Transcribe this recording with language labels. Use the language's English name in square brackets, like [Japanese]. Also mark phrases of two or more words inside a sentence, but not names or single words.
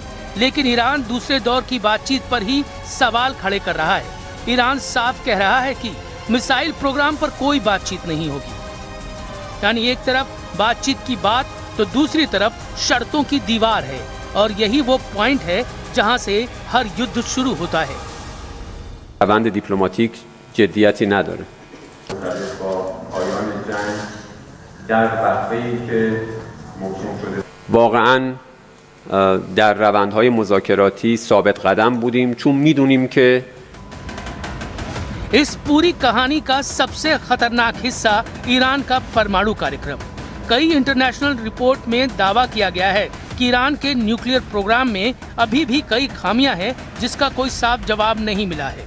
[Hindi] लेकिन ईरान दूसरे दौर की बातचीत पर ही सवाल खड़े कर रहा है। ईरान साफ कह रहा है कि [English] missile program [Hindi] पर कोई बातचीत नहीं होगी। यानी एक तरफ बातचीत की बात तो दूसरी तरफ शर्तों की दीवार है, और यही वो पॉइंट है जहां से हर युद्ध शुरू होता है। [Persian] روند دیپلماتیک جدیتی نداره. واقعاً در روندهای مذاکراتی ثابت قدم بودیم چون میدونیم که [Hindi] इस पूरी कहानी का सबसे खतरनाक हिस्सा ईरान का परमाणु कार्यक्रम। कई [English] international report [Hindi] में दावा किया गया है कि ईरान के [English] nuclear program [Hindi] में अभी भी कई खामियां हैं जिसका कोई साफ जवाब नहीं मिला है।